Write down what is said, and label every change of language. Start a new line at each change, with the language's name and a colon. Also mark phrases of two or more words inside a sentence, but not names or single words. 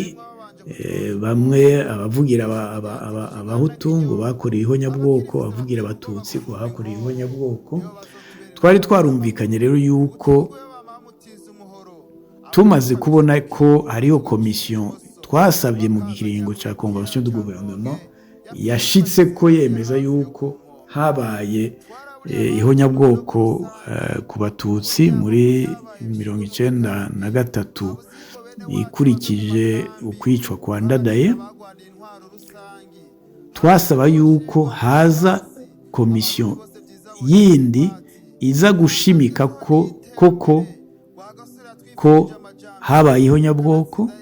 Rundi: Bamwe abavugira abahutu ngo bakoreye ihonyabwoko, abavugira abatutsi ngo bakoreye ihonyabwoko. Twari twarumvikanye rero yuko tumaze kubona ko hariho komisiyo twasabye mu kiringo ca
French: convention du gouvernement
Rundi: yashitse ko yemeza yuko habaye ihonyabwoko ku batutsi muri 1993 ikurikije ukwicwa kwa Ndadaye. Twasaba yuko haza komisiyo yindi iza gushimika ko habaye ihonyabwoko